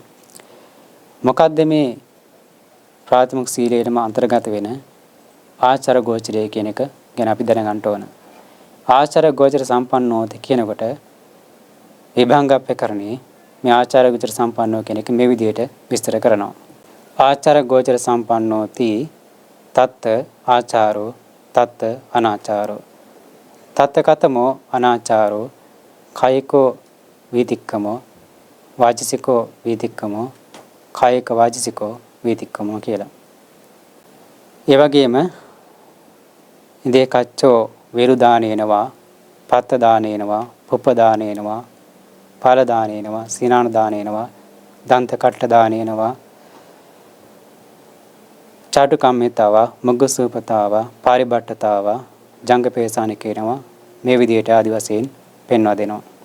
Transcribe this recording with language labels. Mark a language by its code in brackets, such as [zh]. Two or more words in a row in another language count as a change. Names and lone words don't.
[si] මොකද්ද මේ ප්‍රාථමික සීලයේම අන්තර්ගත වෙන ආචාර ගෝචරය කියන එක ගැන අපි දැනගන්න ඕන. [pi] ආචාර ගෝචර සම්පන්නෝති [si] කියනකොට විභංගප්පකරණේ මේ [pi] ආචාර ගෝචර සම්පන්නෝ [si] කියන එක මේ විදිහට විස්තර කරනවා. [pi] ආචාර ගෝචර සම්පන්නෝති තත්ත ආචාරෝ තත්ත අනාචාරෝ තත්ත කතමෝ අනාචාරෝ කායිකෝ වීතික්කමෝ වාචිකෝ වීතික්කමෝ කායික වාචිකෝ වීතික්කමෝ කියලා. [si] ඒ වගේම [pi] ඉදේ කච්චෝ වේරු දානේනවා පත්ත දානේනවා පුප්ප දානේනවා පාල දානේනවා සීනාන දානේනවා දන්ත කට්ට දානේනවා චාටුකම්මිතාව, මුග්ගසූපතාව, පාරිබට්ඨතාව, ජංගපේසාන [si] කියනවා මේ විදිහට ආදි වශයෙන් පෙන්වා දෙනවා.